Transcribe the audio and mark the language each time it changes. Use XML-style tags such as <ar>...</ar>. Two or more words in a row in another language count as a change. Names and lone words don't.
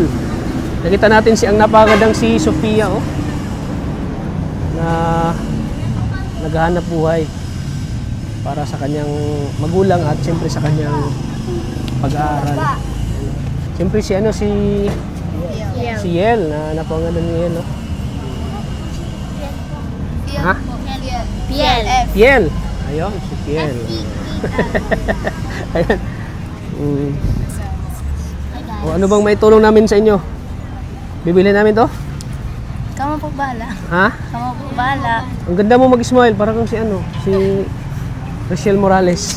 <tl>Nakita natin ang napakagandang si Sofia oh. Na naghahanap buhay para sa kanyang magulang at siyempre sa kanyang pag-aaral. Siyempre si ano si Yel na napangalan ni Yel no? Ha? Piel. Piel. Ayun, si Piel. Ayan. O, ano bang may tulong namin sa inyo? Bibili namin to? Kamo po bala. Ha? Kamo po bala. Ang ganda mo mag-smile, para kang si ano, si Rachel Morales.</tl>